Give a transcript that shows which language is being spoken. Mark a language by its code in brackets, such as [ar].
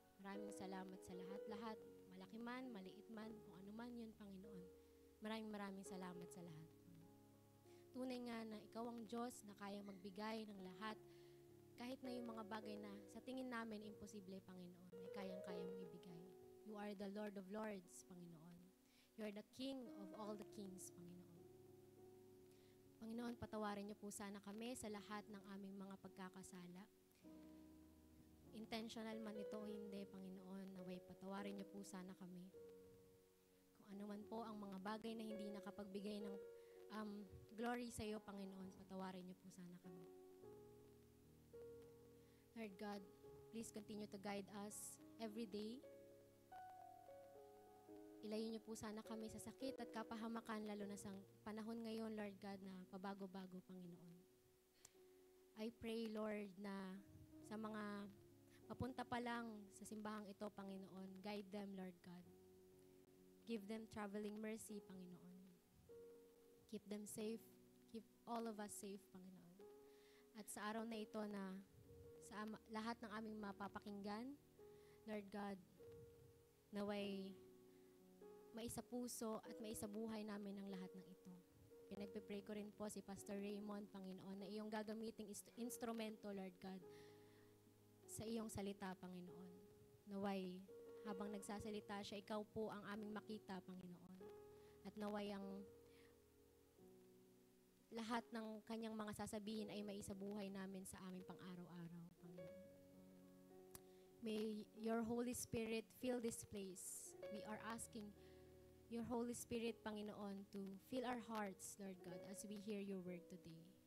[tl] Maraming salamat sa lahat-lahat, malaki man, maliit man, kung ano man yun, Panginoon. Maraming salamat sa lahat. Tunay nga na ikaw ang Diyos na kayang magbigay ng lahat, kahit na yung mga bagay na sa tingin namin imposible, Panginoon, ay kayang-kaya mong ibigay. [en] You are the Lord of Lords, Panginoon. You are the King of all the kings, Panginoon. [tl] Panginoon, patawarin niyo po sana kami sa lahat ng aming mga pagkakasala. Intentional man ito o hindi, Panginoon, naway patawarin niyo po sana kami. Kung ano man po ang mga bagay na hindi nakapagbigay ng glory sa iyo, Panginoon, patawarin niyo po sana kami. [en] Lord God, please continue to guide us every day. [tl] Ilayo niyo po sana kami sa sakit at kapahamakan, lalo na sa panahon ngayon, Lord God, na pabago-bago, Panginoon. [en] I pray, Lord, [tl] na sa mga papunta pa lang sa simbahang ito, Panginoon, [en] guide them, Lord God. Give them traveling mercy, Panginoon. Keep them safe. Keep all of us safe, Panginoon. [tl] At sa araw na ito na sa lahat ng aming mapapakinggan, Lord God, naway maisapuso at maisabuhay namin ang lahat ng ito. Pinagpipray ko rin po si Pastor Raymond, Panginoon, na iyong gagamiting instrumento, Lord God, sa iyong salita, Panginoon. Naway, habang nagsasalita siya, ikaw po ang aming makita, Panginoon. At naway ang lahat ng kanyang mga sasabihin ay maisabuhay namin sa aming pang-araw-araw, Panginoon. [en] May your Holy Spirit fill this place. We are asking your Holy Spirit, Panginoon, to fill our hearts, Lord God, as we hear your word today.